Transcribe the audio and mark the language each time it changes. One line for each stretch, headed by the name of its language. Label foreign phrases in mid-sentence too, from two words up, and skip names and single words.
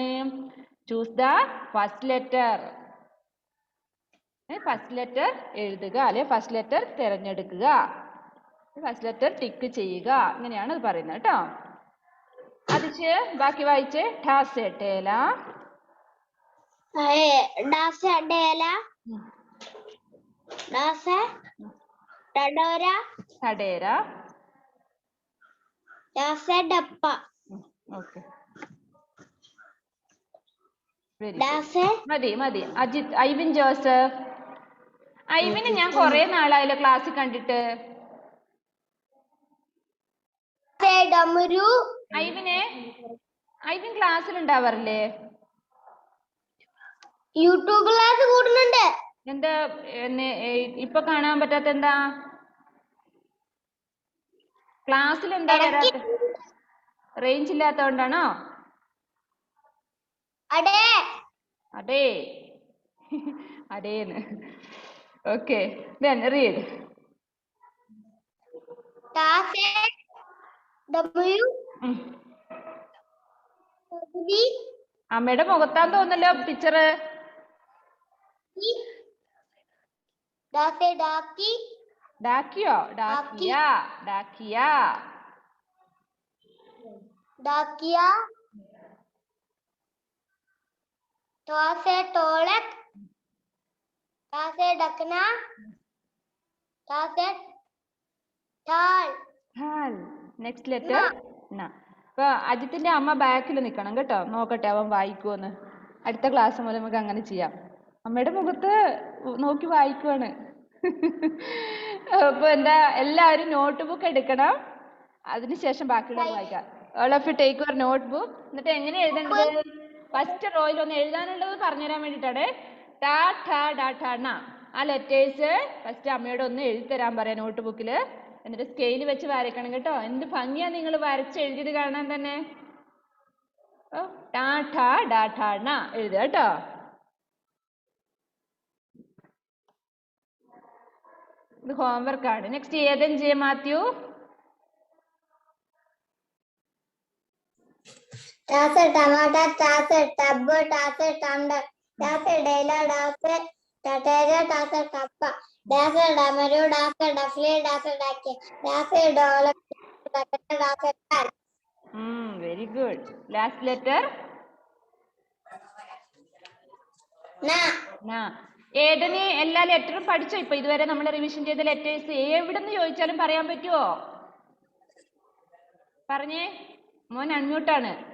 English: Choose the first letter. first letter
Malayalam: എഴുതുക അല്ലെ
English: first letter
Malayalam: തിരഞ്ഞെടുക്കുക,
English: first letter
Malayalam: ടിക്ക് ചെയ്യുക, ഇങ്ങനെയാണ് അത് പറയുന്നത് കേട്ടോ. അതിച്ച് ബാക്കി വായിച്ച്
Hindi: ठ से ठेला डासे डेला डासे डडोरा തടേര. डासे डप्पा
English: Okay, very
Hindi: डासे
Malayalam: മതി മതി. അജിത് ഐവിൻ ജോസഫ്. ഐവിനെ ഞാൻ കുറെ നാളായല്ലോ ക്ലാസ്സിൽ കണ്ടിട്ട്.
Hindi: डमरू
Malayalam: ഐവിൻ ക്ലാസ്സിൽ ഉണ്ടാവാറില്ലേ? യൂട്യൂബ് ക്ലാസ് കൂടുന്നുണ്ട്. എന്താ ഇപ്പൊ കാണാൻ പറ്റാത്ത എന്താ? ക്ലാസ്സിൽ എന്താ വരാത്ത? റേഞ്ച് ഇല്ലാത്തതുകൊണ്ടാണോ? അടേ അടേ അടേന്ന്. ഓക്കെ,
English: then read.
Hindi: डासे डमरू
Malayalam: അമ്മയുടെ മുഖത്താന്ന് തോന്നല്ലോ പിക്ചർ.
Hindi: डासे डाकी
Malayalam: ഡാക്കിയോ? ഡാക്കിയ ഡാക്കിയ.
Hindi: डाकिया डासे टोलक डासे डकना डासे टाल
English: Next letter.
Malayalam: അപ്പൊ അജിത്തിന്റെ അമ്മ ബാക്കിൽ നിൽക്കണം കേട്ടോ, നോക്കട്ടെ അവൻ വായിക്കുമെന്ന്. അടുത്ത ക്ലാസ് മുതൽ നമുക്ക് അങ്ങനെ ചെയ്യാം. അമ്മയുടെ മുഖത്ത് നോക്കി വായിക്കുവാണ്. അപ്പൊ എന്താ, എല്ലാവരും നോട്ട് ബുക്ക് എടുക്കണം, അതിനുശേഷം ബാക്കിയുള്ളത് വായിക്കാം.
English: All of you take your note book.
Malayalam: എന്നിട്ട് എങ്ങനെ എഴുതേണ്ടത്? ഫസ്റ്റ് റോയിൽ ഒന്ന് എഴുതാനുള്ളത് പറഞ്ഞുതരാൻ വേണ്ടിയിട്ടാണ്. ടാ ഠ ഡാ ഠ ണ ആ ലെറ്റേഴ്സ് ഫസ്റ്റ് അമ്മയോട് ഒന്ന് എഴുതി തരാൻ പറയാം നോട്ട് ബുക്കിൽ. എന്നിട്ട് സ്കെയിൽ വെച്ച് വരയ്ക്കണം കേട്ടോ. എന്ത് ഭംഗിയാ നിങ്ങൾ വരച്ച് എഴുതിയത് കാണാൻ തന്നെ. ടാ ഠ ഡാ ഠ ണ എഴുതുക കേട്ടോ. ഇത് ഹോംവർക്ക് ആണ്. നെക്സ്റ്റ് ഏതൻ ജെ മാത്യു.
Hindi: डासे टमाटर डासे टब डासे टंडर डासे डेला डासे टटेरा डासे टप्पा डासे डमरू डासे डफली डासे डाके डासे डोलक डासे टाल.
English: Very good. Last letter
Hindi: ना
Malayalam: ഏതന് എല്ലാ ലെറ്ററും പഠിച്ചോ? ഇപ്പൊ ഇതുവരെ നമ്മൾ റിവിഷൻ ചെയ്ത ലെറ്റേഴ്സ് എവിടെന്ന് ചോദിച്ചാലും പറയാൻ പറ്റുമോ? പറഞ്ഞേ. മോൻ അൺമ്യൂട്ടാണ്.